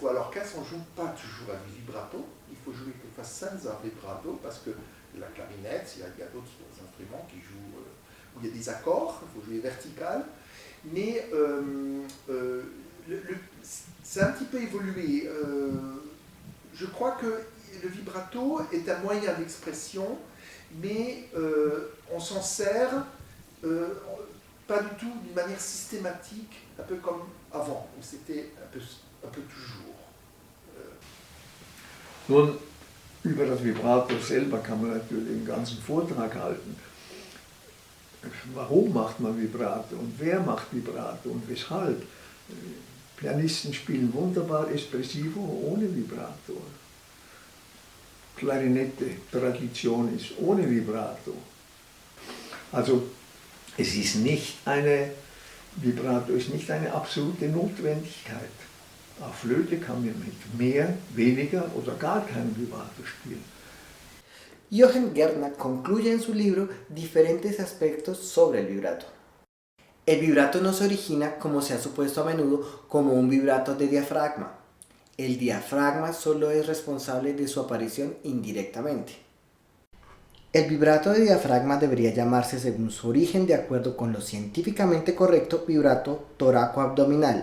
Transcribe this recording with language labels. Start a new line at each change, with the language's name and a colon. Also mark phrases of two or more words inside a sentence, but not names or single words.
French: À l'orchestre, on ne joue pas toujours à du vibrato, il faut jouer quelquefois
Italian: senza vibrato,
French: parce que la clarinette, il y a d'autres instruments qui jouent, où il y a des accords, il faut jouer vertical, mais c'est un petit peu évolué. Je crois que le vibrato est un moyen d'expression, mais on s'en sert pas du tout d'une manière systématique, un peu comme avant, où c'était un peu toujours.
German: Nun, über das Vibrato selber kann man natürlich einen ganzen Vortrag halten. Warum macht man Vibrato und wer macht Vibrato und weshalb? Pianisten spielen wunderbar espressivo ohne Vibrato. Klarinette, Tradition ist ohne Vibrato. Also es ist nicht Vibrato ist nicht eine absolute Notwendigkeit. Auf Flöte kann man mit mehr, weniger oder gar kein Vibrato spielen.
Spanish: Jochen Gärtner concluye en su libro diferentes aspectos sobre el vibrato. El vibrato no se origina, como se ha supuesto a menudo, como un vibrato de diafragma. El diafragma solo es responsable de su aparición indirectamente. El vibrato de diafragma debería llamarse, según su origen, de acuerdo con lo científicamente correcto, vibrato toracoabdominal.